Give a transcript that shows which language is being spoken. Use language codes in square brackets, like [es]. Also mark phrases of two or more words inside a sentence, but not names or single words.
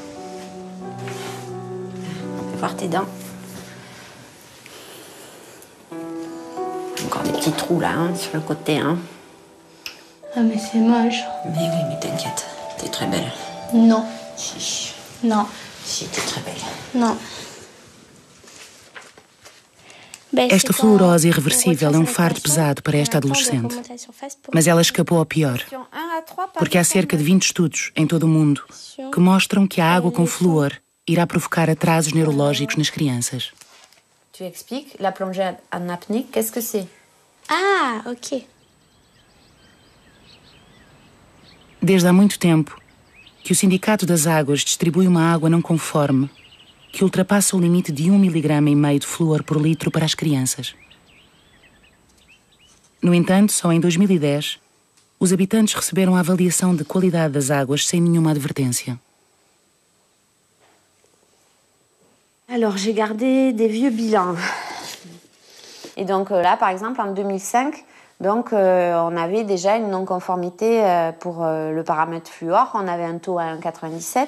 [fr] Fais voir tes dents. Encore des petits trous là, hein, sur le côté. Hein. Ah mais c'est moche. Mais oui, mais t'inquiète, t'es très belle. Non. Si. Non. Si, t'es très belle. Non. [pt] Esta fluorose irreversível é um fardo pesado para esta adolescente. Mas ela escapou ao pior, porque há cerca de 20 estudos em todo o mundo que mostram que a água com flúor irá provocar atrasos neurológicos nas crianças. [fr] Tu expliques la plongée en apnée, qu'est-ce que c'est? Ah, ok. [pt] Desde há muito tempo que o Sindicato das Águas distribui uma água não conforme que ultrapassa o limite de 1,5 mg de flúor por litro para as crianças. No entanto, só em 2010, os habitantes receberam a avaliação de qualidade das águas sem nenhuma advertência. [fr] Alors, j'ai gardé des vieux bilans. Et donc là, par exemple, en 2005, donc, on avait déjà une non-conformité pour le paramètre fluor. On avait un taux à 1,97.